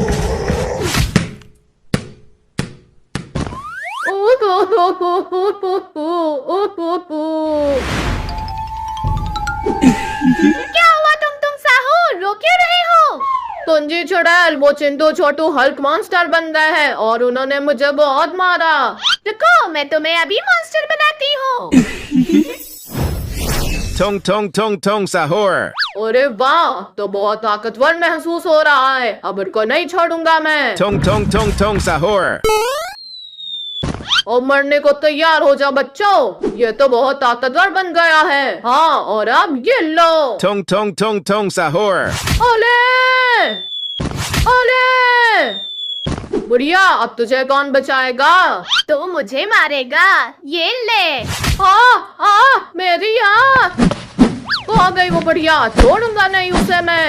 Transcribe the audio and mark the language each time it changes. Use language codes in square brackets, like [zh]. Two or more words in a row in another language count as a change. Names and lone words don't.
[hi] क्या हुआ तुम साहूर, रो क्यों रहे हो? तुंजी चुड़ैल, वो चिंटू छोटू हल्क मॉन्स्टर बन गए हैं और उन्होंने मुझे बहुत मारा। रुको, मैं तुम्हें अभी मॉन्स्टर बनाती हूँ। Tong tong tong tong sahur. अरे वाह, तो बहुत ताकतवर महसूस हो रहा है। अब इनको नहीं छोड़ूंगा मैं। Tong tong tong tong sahur. और मरने को तैयार हो जाओ बच्चों, ये तो बहुत ताकतवर बन गया है। हाँ, और अब ये लो। Tong tong tong tong sahur. ओले ओले। बुढ़िया, अब तुझे कौन बचाएगा? तो मुझे मारेगा। ये ले। मेरी आँख। आ गई वो बढ़िया, छोड़ूंगा नहीं उसे मैं।